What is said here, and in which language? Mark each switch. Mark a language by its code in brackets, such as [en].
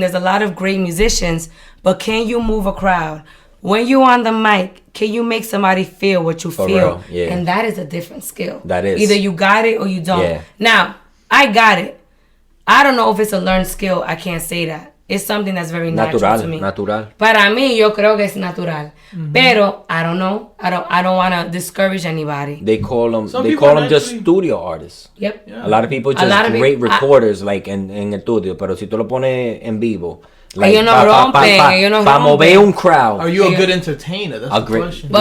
[en] There's a lot of great musicians, but can you move a crowd? When you're on the mic, can you make somebody feel what you feel? Real, yeah. And that is a different skill. That is. Either you got it or you don't. Yeah. Now, I got it. I don't know if it's a learned skill. I can't say that. It's something that's very natural to me. Natural. [es] Para mí, yo creo que es natural. [en] Pero I don't know. I don't want to discourage anybody. They call them just studio artists. Yep. Yeah. A lot of people just great recorders like [es] en el estudio, pero si tú lo pones en vivo, [en] like [es] ellos no rompen, para mover un crowd. [en] Are you a good entertainer? That's the question.